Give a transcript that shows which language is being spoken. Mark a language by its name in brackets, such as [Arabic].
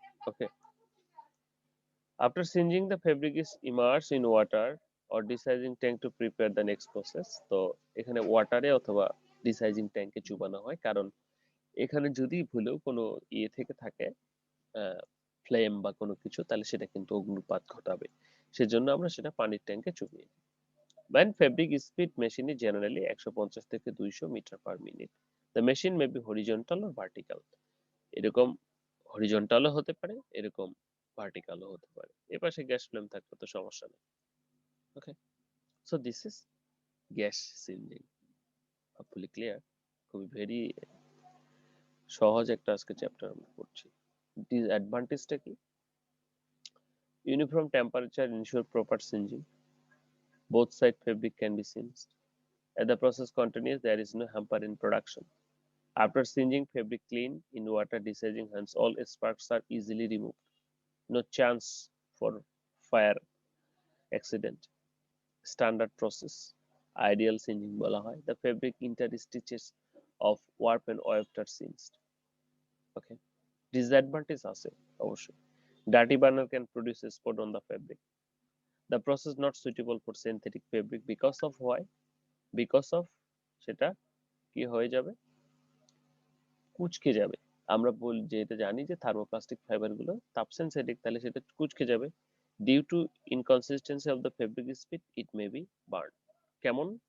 [English] Okay, after singeing the fabric is immerse in water or desizing tank to prepare the next process. [Bangla] তো এখানে ওয়াটারে অথবা ডিসাইজিং ট্যাঙ্কে চুবানো হয়, কারণ এখানে যদি ভুলেও কোনো ইয়ে থেকে থাকে ফ্লেম বা কোনো কিছু, তাহলে সেটা কিন্তু অগ্নুৎপাত ঘটাবে, সেজন্য আমরা সেটা পানির ট্যাঙ্কে চুবিয়ে দিই। [English] When fabric speed machine is generally 150 [Bangla] থেকে 200 metre per minute. [English] The machine may be horizontal or vertical. [Bangla] এরকম হরিজন্টালও হতে পারে, এরকম ভার্টিক্যালও হতে পারে। এপাশে গ্যাস ফ্লেম থাকলে তো সমস্যা নেই। ওকে, [English] So this is gas singeing. hopefully clear. [Bangla] খুবই ভেরি সহজ একটা আজকে চ্যাপ্টার আমরা পড়ছি। ডিসঅ্যাডভান্টেজটা কি? [English] Uniform temperature ensure proper singeing. Both side fabric can be singed. As the process continues, there is no hamper in production. After singeing fabric clean in water desurging hence all sparks are easily removed. No chance for fire accident. Standard process. [Bangla] Ideal singeing বলা হয়। [English] The fabric interstitches of warp and weft are singed. Okay. [Bangla] Disadvantage আছে অবশ্যই। [English] Dirty burner can produce a spot on the fabric. The process not suitable for synthetic fabric because of why? Because of [Bangla] সেটা কি হয়ে যাবে? কুঁচকে যাবে। আমরা যেটা জানি যে থার্মোপ্লাস্টিক ফাইবার গুলো তাপ সেন্সিটিভ, তাহলে সেটা কুঁচকে যাবে। [English] Due to inconsistency of the fabric speed it may be burn. [Bangla] কেমন?